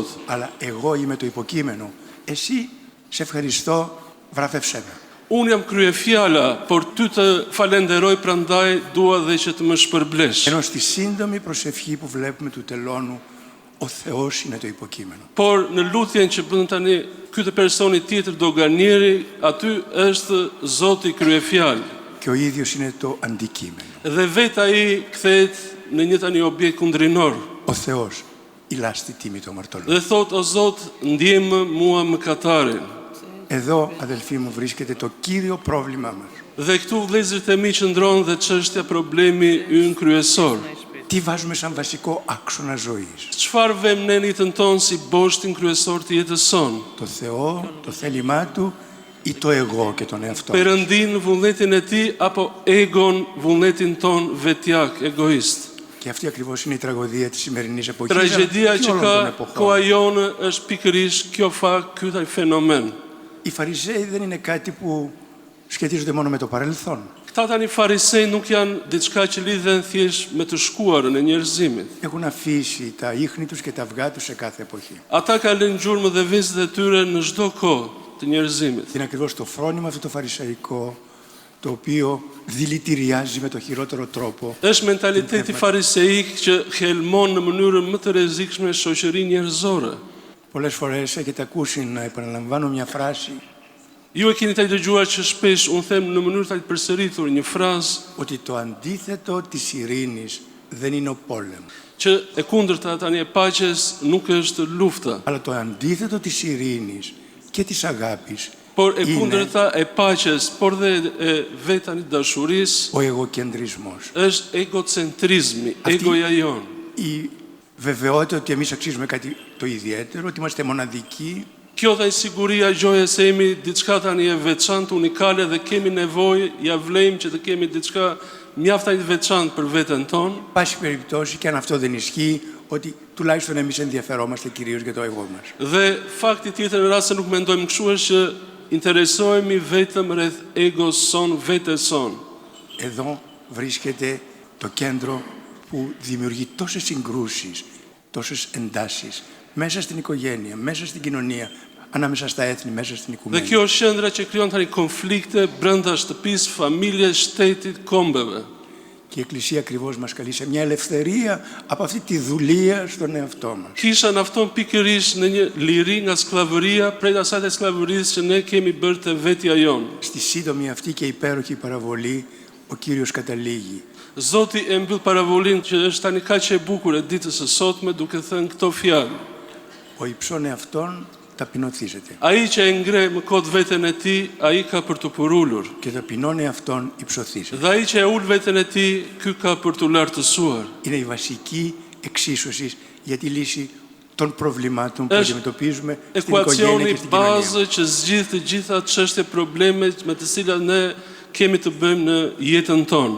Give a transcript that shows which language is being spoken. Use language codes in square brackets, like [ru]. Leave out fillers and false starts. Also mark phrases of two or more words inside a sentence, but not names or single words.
[el] Αλλά εγώ είμαι το υποκείμενο. Εσύ, σε ευχαριστώ, βραβεύσέ με. [sq] Unë jam kryefjala, por ty të falenderoj, prandaj dua dhe që të më shpërblesh. [el] Ενώ στη σύντομη προσευχή που βλέπουμε του τελώνου, ο Θεός είναι το υποκείμενο. [sq] Por në lutjen që bën tani ky të personi tjetër doganieri, aty është Zoti kryefjal. [el] Και ο ίδιος είναι το αντικείμενο. [sq] Dhe vetë ai kthehet në një tani objekt kundrinor. [el] Ο Θεός, η λάστη τίμη του αμαρτωλού. [sq] Dhe thot o Zot, ndjejmë mua mëkatarin. [el] Εδώ, αδελφοί μου, βρίσκεται το κύριο πρόβλημά μας. [sq] Dhe këtu vëllezërit e mi qëndron dhe çështja problemi ynë kryesor. [el] Τι βάζουμε σαν βασικό άξονα ζωής? [sq] Çfarë vëmë në jetën tonë si boshtin kryesor të jetës sonë? [el] Το Θεό, το θέλημά Του ή το εγώ και τον εαυτό μας? [sq] Perëndin, vullnetin e tij apo egon, vullnetin ton vetjak, egoist. [el] Και αυτή ακριβώς είναι η τραγωδία της σημερινής εποχής. [sq] Tragjedia [el] και [sq] që [el] όλων των [sq] ka [el] εποχών. [sq] koha jonë është pikërisht kjo fakt, ky taj fenomen. [el] Οι Φαρισαίοι δεν είναι κάτι που σχετίζονται μόνο με το παρελθόν. [sq] Këta tani farisej nuk janë diçka që lidhen thjesht me të shkuarën e njerëzimit. [el] Έχουν αφήσει τα ίχνη τους και τα αυγά τους σε κάθε εποχή. [sq] Ata kanë lënë gjurmë dhe vezët e tyre në çdo kohë të njerëzimit. [el] Είναι ακριβώς το φρόνημα αυτό το φαρισαϊκό, το οποίο δηλητηριάζει με το χειρότερο τρόπο [sq] Është mentaliteti fariseik që helmon në mënyrën më të rrezikshme shoqërinë njerëzore. [el] Πολλές φορές έχετε ακούσει να επαναλαμβάνω μια φράση [sq] Ju e keni të dëgjuar që shpesh unë them në mënyrë të përsëritur një frazë [el] ότι το αντίθετο της ειρήνης δεν είναι ο πόλεμος, [sq] që e kundërta tani e paqes nuk është lufta, [el] αλλά το αντίθετο της ειρήνης και της αγάπης [sq] por e [el] είναι [sq] kundërta e paqes, por dhe e vetani dashurisë [el] ο εγωκεντρισμός. [sq] është egocentrizmi, [el] Αυτή- [sq] egoja jon. [el] Η βεβαιότητα ότι εμείς αξίζουμε κάτι το ιδιαίτερο, ότι είμαστε μοναδικοί, [sq] Kjo dhe siguria gjoja se jemi diçka tani e veçantë, unikale dhe kemi nevojë, ja vlejmë që të kemi diçka mjaftaj të veçantë për veten tonë. [el] πάση περιπτώσει, και αν αυτό δεν ισχύει, ότι τουλάχιστον εμείς ενδιαφερόμαστε κυρίως για το εγώ μας. [sq] Dhe fakti tjetër në rast se nuk mendojmë kështu është që interesohemi vetëm rreth egos son, vetes son. [el] Εδώ βρίσκεται το κέντρο που δημιουργεί τόσες συγκρούσεις, τόσες εντάσεις μέσα στην οικογένεια, μέσα στην κοινωνία, ανάμεσα στα έθνη, μέσα στην [sq] Dhe [el] οικουμένη. [sq] kjo është qendra që krijon tani konflikte brenda shtëpisë, familjes, shtetit, kombeve. [el] Και η Εκκλησία ακριβώς μας καλεί σε μια ελευθερία από αυτή τη δουλεία στον εαυτό μας. [sq] Kisha në afton pikërisht në një liri nga skllavëria, prej asaj të skllavërisë që ne kemi bërë të vetja jonë. [el] Στη σύντομη αυτή και υπέροχη παραβολή ο Κύριος καταλήγει. [sq] Zoti e mbyll paravolinë që është tani kaq e bukur e ditës së sotme duke thënë këto fjalë. [el] Ο υψών εαυτόν ταπεινωθήσετε. [sq] Ai që e ngre më kot veten e tij, ai ka për të përulur. [el] Και ταπεινών εαυτόν υψωθήσετε. [sq] Dhe ai që e ul veten e tij, ky ka për të lartësuar. [el] Είναι η βασική εξίσωση για τη λύση των προβλημάτων που αντιμετωπίζουμε στην οικογένεια [sq] Ekuacioni [el] και στην κοινωνία. [sq] bazë që zgjidh të gjitha çështje probleme me të cilat ne kemi të bëjmë në jetën tonë.